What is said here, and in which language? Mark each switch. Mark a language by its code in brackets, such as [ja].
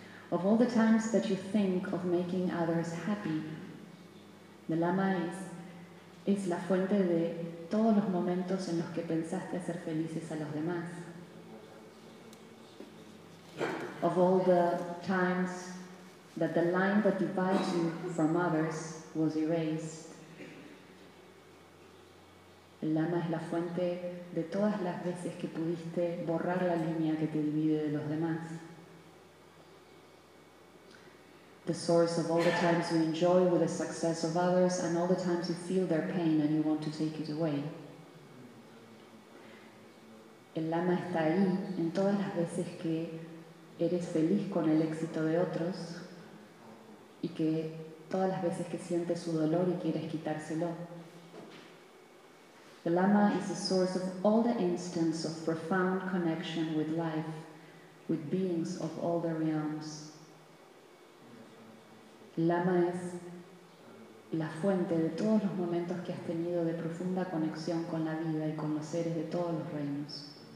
[en] Of all the times that you think of making others happy, the Lama is [es] Es la fuente de todos los momentos en los que pensaste hacer felices a los demás. [en] Of all the times that the line that divides you from others was erased. [es] El lama es la fuente de todas las veces que pudiste borrar la línea que te divide de los demás. [en] The source of all the times you enjoy with the success of others and all the times you feel their pain and you want to take it away. [es] El lama está ahí en todas las veces que eres feliz con el éxito de otros y que todas las veces que sientes su dolor y quieres quitárselo. [en] The lama is the source of all the instants of profound connection with life, with beings of all the realms. [es] El lama es la fuente de todos los momentos que has tenido de profunda conexión con la vida y con los seres de todos los reinos.